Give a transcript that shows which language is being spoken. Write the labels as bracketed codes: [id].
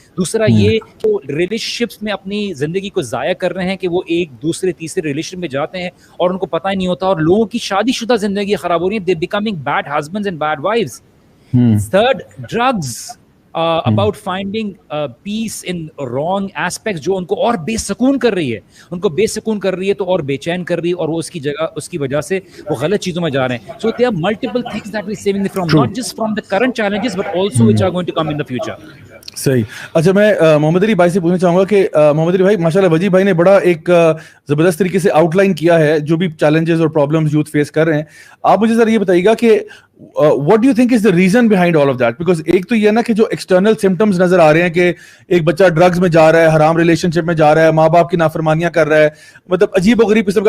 [hi] दूसरा ये कि रिलेशनशिप्स में अपनी ज़िंदगी को ज़ाया कर रहे हैं कि वो एक दूसरे तीसरे रिलेशन में जाते हैं और उनको पता ही नहीं होता, और लोगों की शादीशुदा ज़िंदगी ख़राब हो रही है. [en] They becoming bad husbands and bad wives. [hi] Third, drugs. [en] About finding peace in wrong aspects, [hi] जो उनको और बेसुकून कर रही है, उनको बेसुकून कर रही है तो और बेचैन कर रही है, और वो उसकी जगह, उसकी वजह से वो गलत चीज़ों में जा रहे हैं. [en] So there are multiple things that we saving from, not just from the current challenges but also which are going to come in the future. [hi] सही. अच्छा, मैं मोहम्मद अली भाई से पूछना चाहूंगा कि मोहम्मद अली भाई, माशाल्लाह वजी भाई ने बड़ा एक जबरदस्त तरीके से आउटलाइन किया है जो भी चैलेंजेस और प्रॉब्लम्स यूथ फेस कर रहे हैं. आप मुझे जरा ये बताइएगा कि [en] What do you think is the reason behind all of that? [hi] Because एक तो ये ना कि जो एक्सटर्नल सिम्टम्स नजर आ रहे हैं कि एक बच्चा ड्रग्स में जा रहा है, हराम रिलेशनशिप में जा रहा है, माँ बाप की नाफरमानियां कर रहा है, मतलब अजीब व गरीब किस्म का.